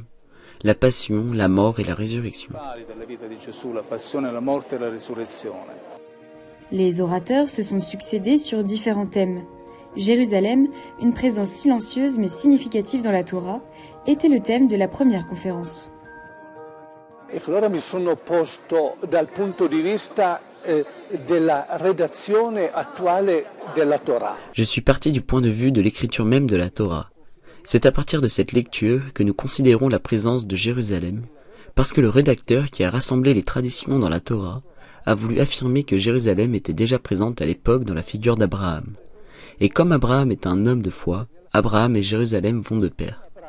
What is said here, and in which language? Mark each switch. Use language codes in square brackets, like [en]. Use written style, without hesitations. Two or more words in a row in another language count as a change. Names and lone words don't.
[fr] La passion, la mort et la résurrection. Les orateurs se sont succédés sur différents thèmes. Jérusalem, une présence silencieuse mais significative dans la Torah, était le thème de la première conférence. [it] E allora mi sono posto dal punto di vista della redazione attuale della Torah. [fr] Je suis parti du point de vue de l'écriture même de la Torah. C'est à partir de cette lecture que nous considérons la présence de Jérusalem, parce que le rédacteur qui a rassemblé les traditions dans la Torah a voulu affirmer que Jérusalem était déjà présente à l'époque dans la figure d'Abraham. Et comme Abraham est un homme de foi, Abraham et Jérusalem vont de pair.